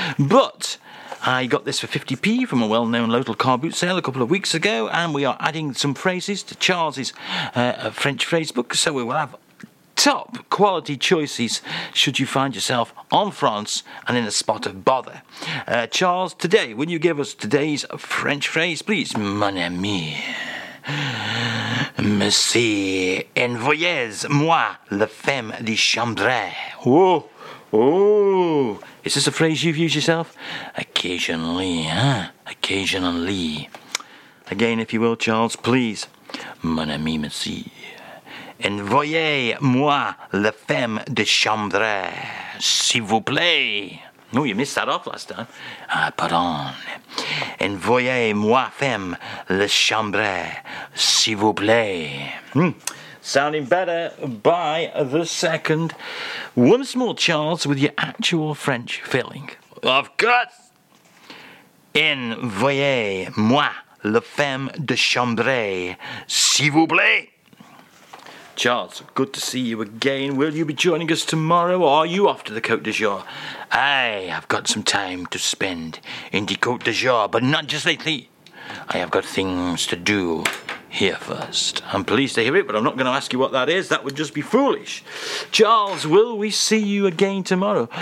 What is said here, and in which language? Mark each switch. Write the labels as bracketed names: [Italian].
[English] But I got this for 50p from a well-known local car boot sale a couple of weeks ago, and we are adding some phrases to Charles's French phrase book, so we will have top quality choices should you find yourself on France and in a spot of bother. Charles, today, will you give us today's French phrase, please? [French] Mon ami, merci, envoyez-moi la femme de chambre. [English] Whoa. Oh, is this a phrase you've used yourself? Occasionally, huh? Occasionally. Again, if you will, Charles, please. [French] Mon ami, merci. Envoyez-moi la femme de chambre, s'il vous plaît. [English] Oh, you missed that off last time. [French] Ah, pardon. Envoyez-moi femme la chambre, s'il vous plaît. [English] Sounding better by the second. Once more, Charles, with your actual French filling. Of course! [French] Envoyez-moi la femme de chambre, s'il vous plaît. [English] Charles, good to see you again. Will you be joining us tomorrow, or are you off to the Côte d'Azur? I have got some time to spend in the Côte d'Azur, but not just lately. I have got things to do here first. I'm pleased to hear it, but I'm not going to ask you what that is. That would just be foolish. Charles, will we see you again tomorrow?